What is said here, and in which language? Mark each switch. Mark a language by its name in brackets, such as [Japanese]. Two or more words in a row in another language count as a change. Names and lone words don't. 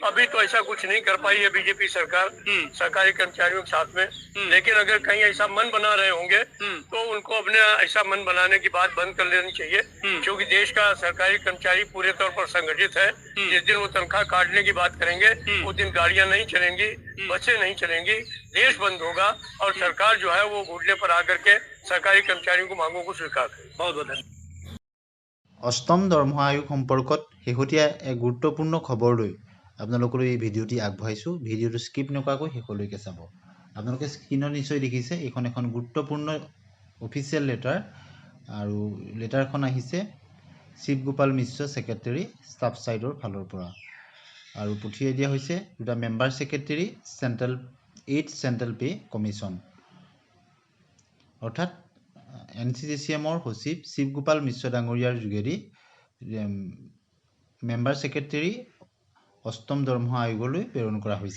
[Hindi] अभी तो ऐसा कुछ नहीं कर पाई है बीजेपी सरकार सरकारी कर्मचारियों के साथ में, लेकिन अगर कहीं ऐसा मन बना रहे होंगे तो उनको अपने ऐसा मन बनाने की बात बंद कर लेनी चाहिए, क्योंकि देश का सरकारी कर्मचारी पूरे तौर पर संगठित है। जिस दिन वो तनख्वाह काटने की बात करेंगे उस दिन गाड़ियां नहीं चलेंगी, बसें नहीं चलेंगी, देश बंद होगा और सरकार जो है वो घुटने पर आकर के सरकारी कर्मचारियों को मांगों को स्वीकार करे। बहुत बहुत धन्यवाद। [Assamese] অষ্টম দৰমহা আয়োগ সম্পৰ্কত শেহতীয়া এক গুৰুত্বপূৰ্ণ খবৰ লৈ আপোনালোকলৈ এই ভিডিঅ'টি আগবঢ়াইছোঁ। ভিডিঅ'টো স্কিপ নকৰাকৈ শেষলৈকে চাব। আপোনালোকে স্ক্ৰীনত নিশ্চয় দেখিছে এইখন এখন গুৰুত্বপূৰ্ণ [English] official letter [Assamese] আৰু লেটাৰখন আহিছে শিৱ গোপাল মিশ্ৰ [English] secretary staff side [Assamese] ফালৰ পৰা আৰু পঠিয়াই দিয়া হৈছে দুটা [English] member secretary central pay commission, [Assamese] অৰ্থাৎ NCGCMৰ সচিব শিৱ গোপাল মিশ্ৰ ডাঙৰীয়াৰ যোগেদি [English] member secretary [Assamese] অষ্টম দৰমহা আয়োগলৈ প্ৰেৰণ কৰা হৈছে।